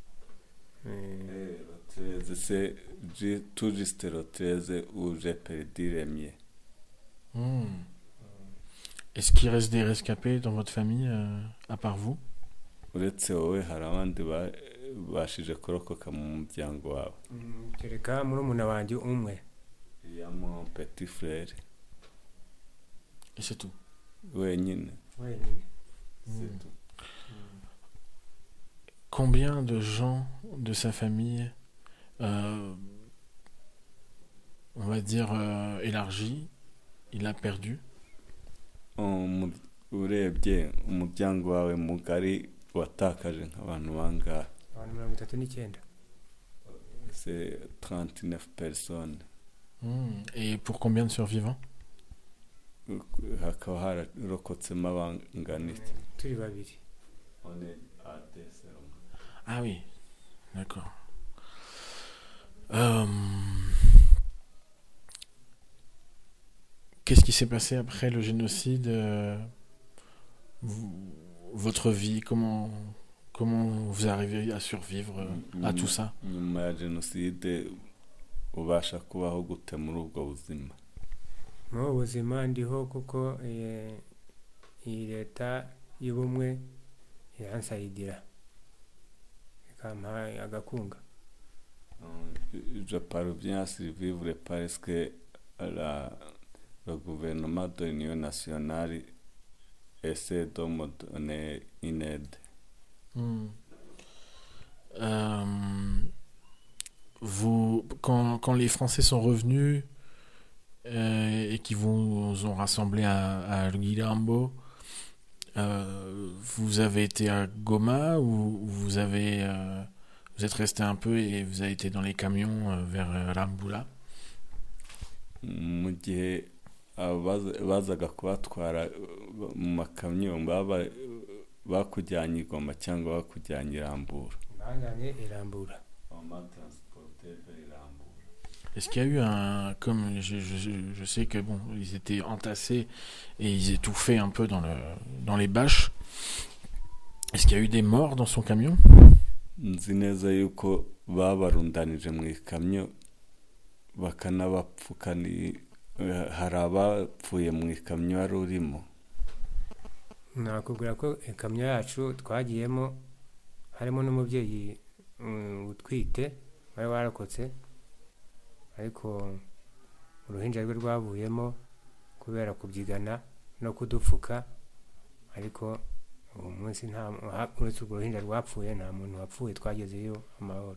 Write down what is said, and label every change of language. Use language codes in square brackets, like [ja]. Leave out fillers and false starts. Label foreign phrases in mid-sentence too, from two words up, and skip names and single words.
[fr] C'est tout juste le 13 où j'ai perdu les miens. Est-ce qu'il reste des rescapés dans votre famille, à part vous? [rw] Uretse wowe hari abandi bashije kurokoka mu muryango wawe? Kereka murumuna wanjye umwe. [fr] Il y a mon petit frère. Et c'est tout? [rw] Wenyine. [fr] C'est tout. Combien de gens de sa famille, on va dire élargi, il a perdu? [rw] Urebye umuryango wawe mugari watakaje nk'abantu bangahe? Abantu 39. [fr] C'est 39 personnes. Et pour combien de survivants? [rw] Hakaba hararokotsemo abangana iki? Turi babiri. [fr] On est à deux seulement. Ah oui, d'accord. Qu'est-ce qui s'est passé après le génocide? Votre vie, comment vous arrivez à survivre à tout ça? [rw] Nyuma ya jenoside ubasha kubaho gute muri ubwo buzima? Mu buzima ndiho kuko iyi leta y'ubumwe iransayidira ikampa agakunga. [fr] Je parviens à survivre parce que le gouvernement de l'Union nationale essaie de me donner une aide. Quand les Français sont revenus et qui vous ont rassemblé à Guirambo, vous avez été à Goma ou vous êtes resté un peu et vous avez été dans les camions vers Rambula? [rw] Mu gihe bazaga kubatwara mu makamyo bakujyanye i Goma cyangwa bakujyanye i Rambura. banjyanye i Rambura. [fr] Est-ce qu'il y a eu un... Comme je sais que bon, ils étaient entassés et ils étouffaient un peu dans les bâches. Est-ce qu'il y a eu des morts dans son camion? [rw] Nzi neza yuko babarundanije mu ikamyo bakanabapfuka, hari abapfuye mu ikamyo wari urimo. Nakubwira ko ikamyo yacu twagiyemo harimo n'umubyeyi utwite wari warokotse, ariko uruhinja rwe rwavuyemo kubera kubyigana no kudupfuka, ariko uwo munsi uretse urwo ruhinja rwapfuye nta muntu wapfuye, twagezeyo amahoro.